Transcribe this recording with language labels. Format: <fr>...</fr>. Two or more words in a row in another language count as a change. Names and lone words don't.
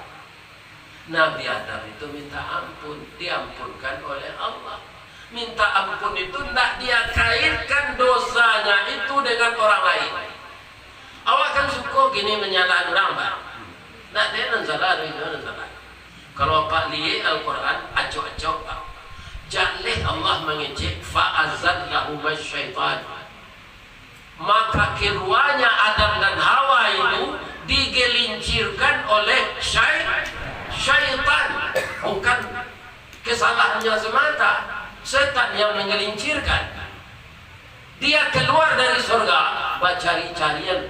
<id>Nabi Adam itu minta ampun, diampunkan oleh Allah. Minta ampun itu tidak dia kaitkan dosanya itu dengan orang lain. Awak kan suka gini menyalahkan orang Pak.</id> <min>Nak dia nan salah, dia salah.</min> <id>Kalau Pak lihat Al-Quran, acok-acok Pak. Jalih Allah mengejek</id> <ar>فأزلهما الشيطان.</ar> <id>Maka keduanya Adam dan Hawa itu digelincirkan oleh syaitan. Bukan kesalahannya semata, setan yang mengelincirkan. Dia keluar dari surga, cari-carian.</id>